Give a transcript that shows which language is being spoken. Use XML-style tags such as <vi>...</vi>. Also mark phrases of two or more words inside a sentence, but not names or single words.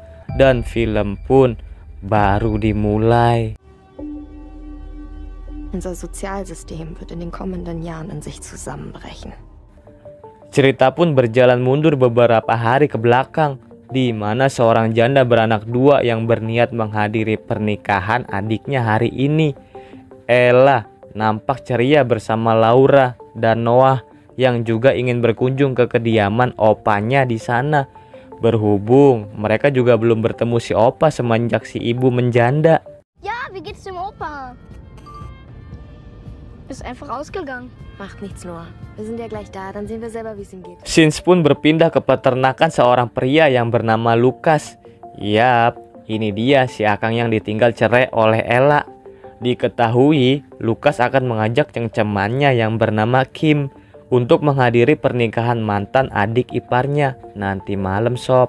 <id>Dan film pun baru dimulai.</id> <de>Unser Sozialsystem wird in den kommenden Jahren in sich zusammenbrechen.</de> <id>Cerita pun berjalan mundur beberapa hari ke belakang, di mana seorang janda beranak dua yang berniat menghadiri pernikahan adiknya hari ini. Ella nampak ceria bersama Laura dan Noah yang juga ingin berkunjung ke kediaman opanya di sana. Berhubung mereka juga belum bertemu si opa semenjak si ibu menjanda.</id> <de>Ja, wie geht's dem Opa? Ist einfach ausgegangen. Macht nichts, Noah. Wir sind ja gleich da, dann sehen wir selber, wie es ihm geht.</de> <id>Scenes pun berpindah ke peternakan seorang pria yang bernama Lukas. Yap, ini dia si Akang yang ditinggal cerai oleh Ella. Diketahui, Lukas akan mengajak cengcemannya yang bernama Kim untuk menghadiri pernikahan mantan adik iparnya nanti malam sob.</id>